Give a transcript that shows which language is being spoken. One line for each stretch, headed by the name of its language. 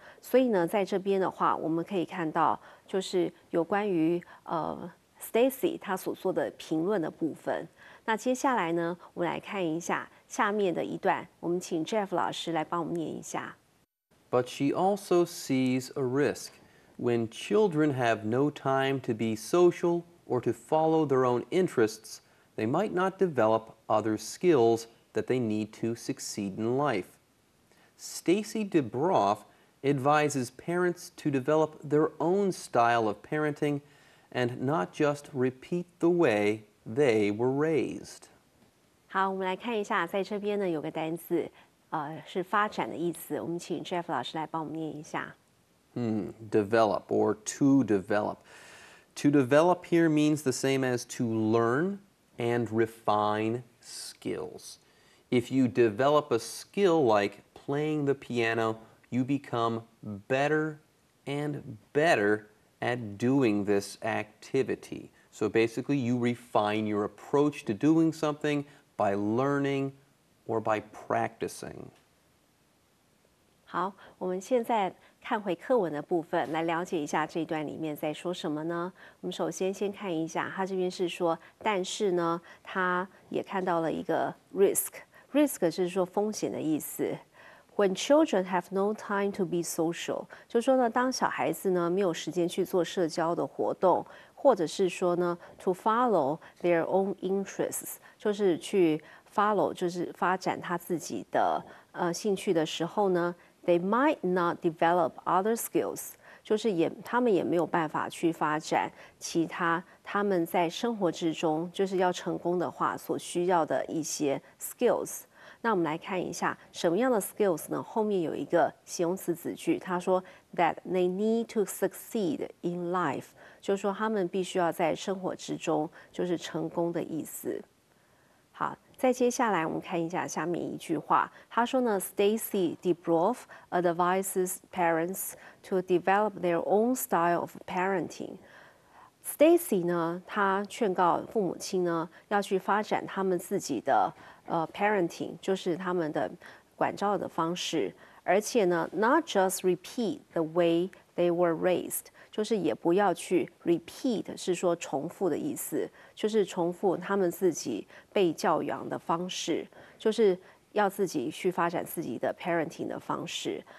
Chinese: 所以呢，在这边的话，我们可以看到，就是有关于Stacy 她所做的评论的部分。那接下来呢，我们来看一下下面的一段，我们请 Jeff 老师来帮我们念一下。
English: But she also sees a risk. When children have no time to be social or to follow their own interests, they might not develop other skills that they need to succeed in life. Stacy DeBroff advises parents to develop their own style of parenting and not just repeat the way they were raised.
Chinese: 好，我们来看一下，在这边呢有个单字，是发展的意思。我们请 Jeff 老师来帮我们念一下。
English: Develop or to develop. To develop here means the same as to learn and refine skills. If you develop a skill like playing the piano, you become better and better at doing this activity. So basically, you refine your approach to doing something by learning or by practicing.
Chinese: 好，我们现在看回课文的部分，来了解一下这一段里面在说什么呢？我们首先看一下，他这边是说，但是呢，他也看到了一个 risk 是说风险的意思。
English: When children have no time to be social，
Chinese: 就是说呢，当小孩子呢没有时间去做社交的活动，或者是说呢 ，
English: to follow their own interests，
Chinese: 就是去 follow， 就是发展他自己的兴趣的时候呢 ，
English: they might not develop other skills，
Chinese: 就是他们也没有办法去发展其他他们在生活之中就是要成功的话所需要的一些 skills。那我们来看一下什么样的 skills 呢？后面有一个形容词子句，他说
English: that they need to succeed in life，
Chinese: 就是说他们必须要在生活之中就是成功的意思。好，再接下来我们看一下下面一句话，他说呢 ，
English: Stacy DeBroff advises parents to develop their own style of parenting。
Chinese: Stacy 呢，她劝告父母亲呢，要去发展他们自己的parenting， 就是他们的管教的方式，而且呢 ，
English: not just repeat the way they were raised，
Chinese: 就是也不要去 repeat， 是说重复的意思，就是重复他们自己被教养的方式，就是要自己去发展自己的 parenting 的方式。